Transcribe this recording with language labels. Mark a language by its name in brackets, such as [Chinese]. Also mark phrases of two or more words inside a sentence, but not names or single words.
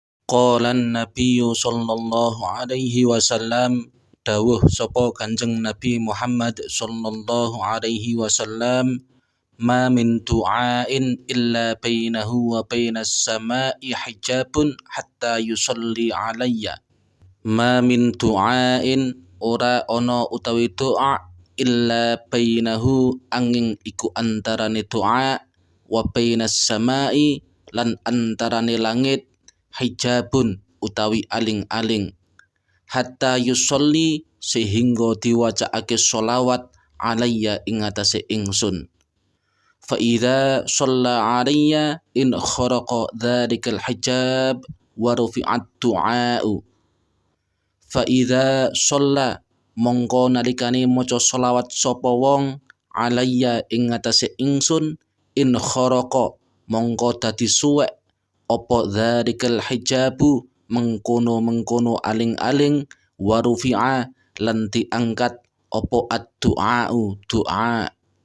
[Arabic] قال النبي صلى الله عليه وسلم, [Javanese] dawuh sapa Kanjeng Nabi Muhammad [Arabic] صلى الله عليه وسلم ما من دعاء إلا بينه وبين السماء حجاب حتى يصلي علي. ما من دعاء, [Javanese] ora ana utawi doa, [Arabic] إلا بينه [Javanese] angin iku antarane doa, [Arabic] وبين السماء [Javanese] lan antarane langit, hijabun utawi aling-aling, [Arabic] حتى يصلي [Javanese] sehingga diwacaake sholawat alayya ing atase ingsun. [Arabic] فإذا صلى علي انخرق ذلك الحجاب ورفعت الدعاء. فإذا صلى [Javanese] mongko nalikane maca sholawat sapa wong alayya ing atase ingsun, [Arabic] انخرق [Javanese] mongko dadi suwek apa [Arabic] ذلك الحجاب [Javanese] mengkono aling-aling, [Arabic] ورفع [Javanese] lan diangkat apa ad-du'a'u doa.